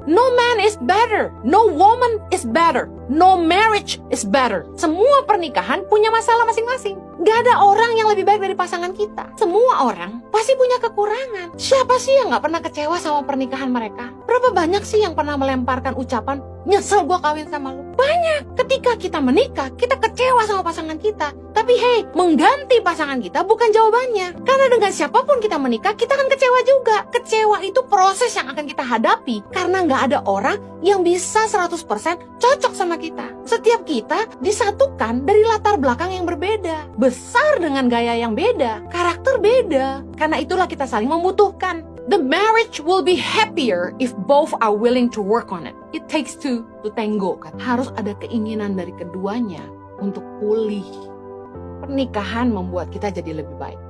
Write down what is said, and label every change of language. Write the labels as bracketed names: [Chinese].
[English] No man is better, no woman is better, no marriage is better. [Indonesian] Semua pernikahan punya masalah masing-masing. Gak ada orang yang lebih baik dari pasangan kita. Semua orang pasti punya kekurangan. Siapa sih yang gak pernah kecewa sama pernikahan mereka? Berapa banyak sih yang pernah melemparkan ucapan, nyesel gue kawin sama lu? Banyak. Ketika kita menikah, kita kecewa sama pasangan kita. Tapi hey, mengganti pasangan kita bukan jawabannya. Karena dengan siapapun kita menikah, kita akan kecewa juga. Kecewa itu proses yang akan kita hadapi. Karena gak ada orang yang bisa 100% cocok sama kita. Setiap kita disatukan dari latar belakang yang berbeda. Besar dengan gaya yang beda, karakter beda. Karena itulah kita saling membutuhkan. [English] The marriage will be happier if both are willing to work on it. It takes two to tango. [Indonesian] Harus ada keinginan dari keduanya untuk pulih. Pernikahan membuat kita jadi lebih baik.